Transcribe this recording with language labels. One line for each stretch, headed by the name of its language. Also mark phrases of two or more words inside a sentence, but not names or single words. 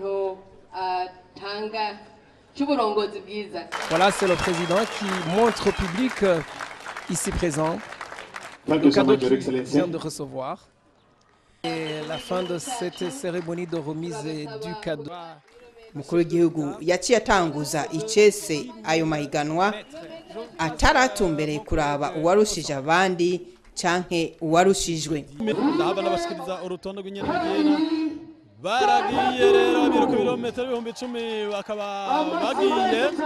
French: Voilà, c'est le président qui montre au public ici présent le cadeau qu'il vient de recevoir. Et la fin de cette cérémonie de remise du cadeau.
Rundi: Umukuru w'igihugu yaciye atanguza icese ayo mahiganwa ataratumbereye kuraba uwarushije abandi canke uwarushijwe. Ndahaba nabashikiriza urutonde rw'inyenyeri baragiye rero biruka ibirometero 10,000 bakaba bagiye.